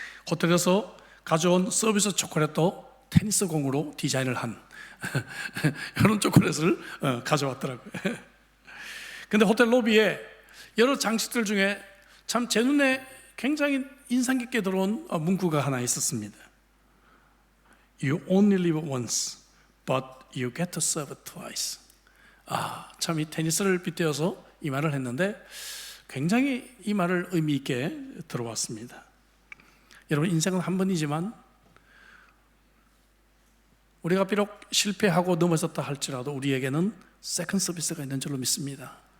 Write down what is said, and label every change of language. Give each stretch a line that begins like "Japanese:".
Korean: 호텔에서 가져온 서비스 초콜릿도 테니스 공으로 디자인을 한 이런 초콜릿을 가져왔더라고요. 근데 호텔 로비에 여러 장식들 중에 참 제 눈에 굉장히 인상 깊게 들어온 문구가 하나 있었습니다.
English: You only live once, but you get to serve twice.
Korean: 참 이 테니스를 빗대어서 이 말을 했는데 굉장히 이 말을 의미 있게 들어왔습니다. 여러분, 인생은 한 번이지만 우리가 비록 실패하고 넘어졌다 할지라도 우리에게는 세컨 서비스가 있는 줄로 믿습니다.